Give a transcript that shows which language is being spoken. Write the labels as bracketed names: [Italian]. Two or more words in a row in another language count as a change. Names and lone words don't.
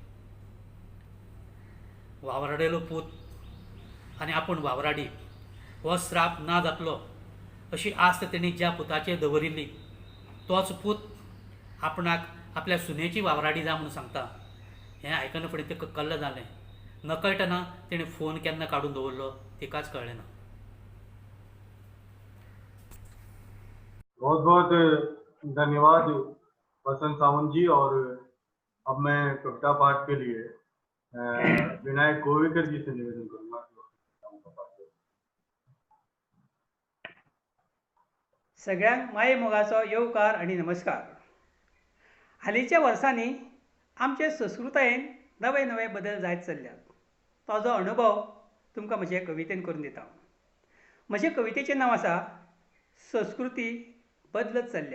[Konkani] वावराडेलो पूत आनी आपूण वावराडी हो श्राप ना जातलो अशी आस्त तेणी ज्या पुताचेर दवरिल्ली तोच पूत आपणाक आपल्या सुनेची वावराडी जा म्हणून सांगता. हें आयकना फुडें तिका कल्ल जालें. नकळटना तेणें फोन केन्ना काडून दवरलो तिकाच कळ्ळें ना. [Hindi] बहुत बहुत धन्यवाद वसंत सावंत जी। और अब मैं कविता पाठ के लिए विनायक गोवेकर जी से निवेदन करूंगा। [Konkani] सगळ्यांक माये मोगाचो येवकार आणि नमस्कार. हालींच्या वर्सांनी आमचे संस्कृतायेन नवे नवे बदल जायत चल्ल्यात. ताजो अनुभव तुमकां म्हजे कवितेन करून दिता. म्हजे कवितेचें नांव आसा संस्कृती बदलत चल्ल्या.